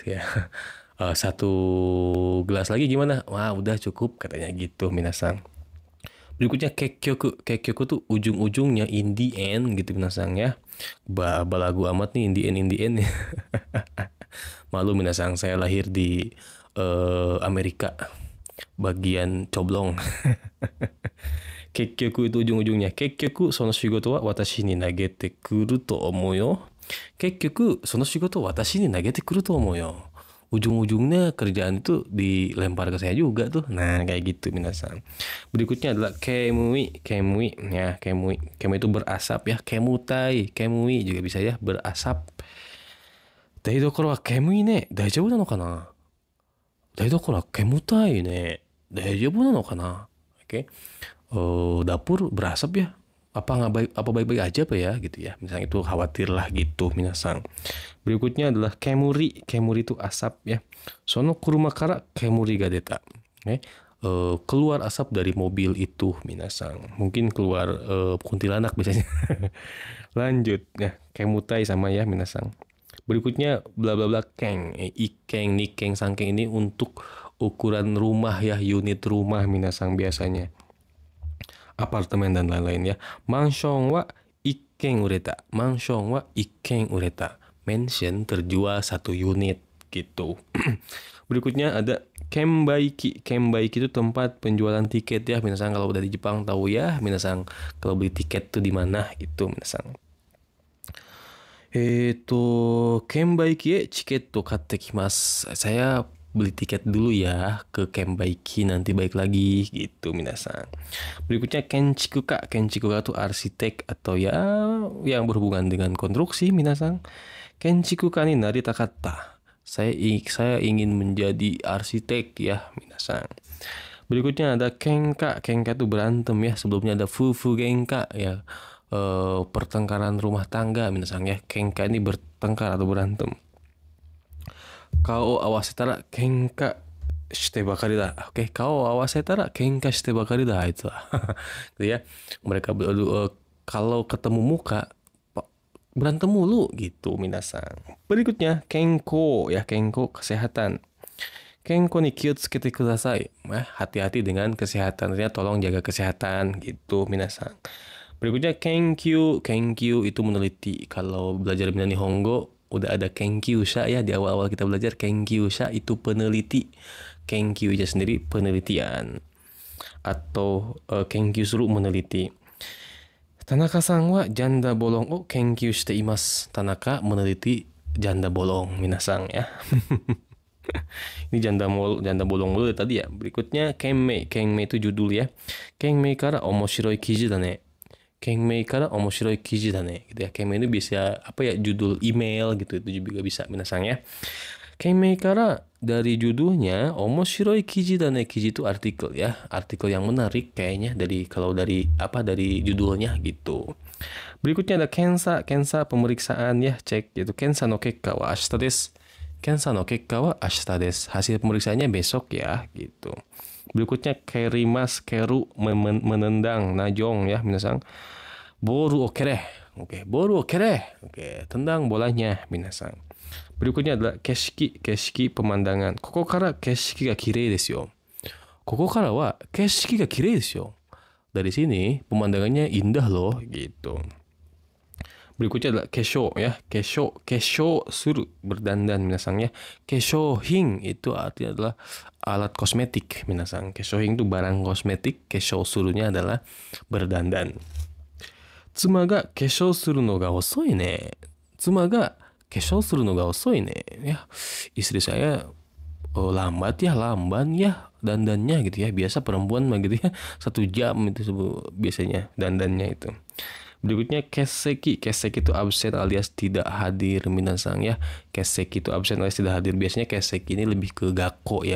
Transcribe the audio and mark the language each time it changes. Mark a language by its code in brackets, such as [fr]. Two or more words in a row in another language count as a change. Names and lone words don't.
[id] Ya. Satu gelas lagi gimana? Wah, udah cukup katanya gitu, minasang. Berikutnya kekyoku. Kekyoku tuh ujung-ujungnya [en] in the end [id] gitu, minasang ya. Balagu amat nih [en] in the end [id] ya. Malu minasang, saya lahir di Amerika bagian coblong. Kekyoku itu ujung-ujungnya. [ja] 結局その仕事は私に投げてくると思うよ. 結局その仕事は私に投げてくると思うよ. [id] Ujung-ujungnya kerjaan itu dilempar ke saya juga tuh. Nah, kayak gitu minasan. Berikutnya adalah kemui. Kemui ya, kemui. Kemui itu berasap ya. Kemutai, kemui juga bisa ya, berasap. [ja] 台所は煙いね。大丈夫なのかな? 台所は煙たいね. 大丈夫なのかな? [id] Oke. Oh, dapur berasap ya? Apa baik-baik aja apa ya gitu ya. Misalnya itu khawatirlah gitu minasang. Berikutnya adalah kemuri. Kemuri itu asap ya. [ja] その車から煙が出た. Okay. [id] Keluar asap dari mobil itu minasang. Mungkin keluar kuntilanak biasanya. Lanjut ya, kemutai sama ya minasang. Berikutnya bla bla bla keng. Ikeng, nikeng, sangkeng ini untuk ukuran rumah ya, unit rumah minasang biasanya. Apartemen dan lain-lain ya. [ja] マンションは一軒売れた。マンションは一軒売れた. [id] Mansion terjual 1 unit gitu. Berikutnya ada kenbaiki. Kenbaiki itu tempat penjualan tiket ya. Minasang kalau udah di Jepang tahu ya. Minasang kalau beli tiket tuh di mana itu minasang. [ja] 券売機へチケット買ってきます. [id] Saya beli tiket dulu ya ke Kenbaiki, nanti balik lagi gitu minasang. Berikutnya kenchikuka. Kenchikuka itu arsitek atau ya yang berhubungan dengan konstruksi minasang. [ja] 建築家になりたかった. [id] Saya ingin menjadi arsitek ya minasang. Berikutnya ada kenka. Kenka itu berantem ya. Sebelumnya ada [ja] 夫婦喧嘩 [id] ya. Pertengkaran rumah tangga minasang ya. Kenka ini bertengkar atau berantem. [ja] 顔合わせたら喧嘩してばかりだ. Oke, 顔合わせたら喧嘩してばかりだ [id] itu. Gitu ya. Mereka kalau ketemu muka berantem mulu gitu minasang. Berikutnya kenko ya, kenko kesehatan. [ja] 健康に気をつけてください. [id] Hati-hati dengan kesehatan. Artinya tolong jaga kesehatan gitu minasang. Berikutnya kenkyu. Kenkyu itu meneliti. Kalau belajar Minani Nihongo udah ada kenkyusha ya di awal-awal kita belajar. Kenkyusha itu peneliti. Kenkyu aja sendiri penelitian. Atau kenkyusuru meneliti. [ja] 田中さんは [id] janda bolong [ja] を研究しています. [id] Tanaka meneliti janda bolong minasang ya. Ini janda bolong dulu tadi ya. Berikutnya kenmei. Kenmei itu judul ya. [ja] 件名から面白い記事だね. 件名から面白い記事だね [id] gitu ya. Kenmei itu bisa apa ya, judul email gitu, itu juga bisa minasang ya. [ja] 件名から [id] dari judulnya, [ja] 面白い記事だね. [id] Kiji itu artikel ya. Artikel yang menarik kayaknya dari dari judulnya gitu. Berikutnya ada kensa. Kensa pemeriksaan ya, cek gitu. [ja] 検査の結果は明日です. 検査の結果は明日です. [id] Hasil pemeriksaannya besok ya gitu. Berikutnya kerimas, keru menendang, najong ya minasang. [ja] ボールを蹴れ. Oke, ボールを蹴れ. [id] Oke, tendang bolanya minasang. Berikutnya adalah keshiki. Keshiki pemandangan. [ja] ここから景色が綺麗ですよ。ここからは景色が綺麗ですよ. [id] Dari sini pemandangannya indah loh gitu. Berikutnya adalah kesho ya. [ja] 化粧する, [id] berdandan minasang ya. Keshohin itu artinya adalah alat kosmetik minasang. Keshohin itu barang kosmetik. Kesho surunya adalah berdandan. [ja] 妻が化粧するのが遅いね. 妻が化粧するのが遅いね. [id] Ya, istri saya lamban ya dandannya gitu ya. Biasa perempuan mah gitu ya, 1 jam itu biasanya dandannya itu. Berikutnya keseki. Keseki itu absen alias tidak hadir minasang ya. Keseki itu absen alias tidak hadir. Biasanya keseki ini lebih ke gakko ya.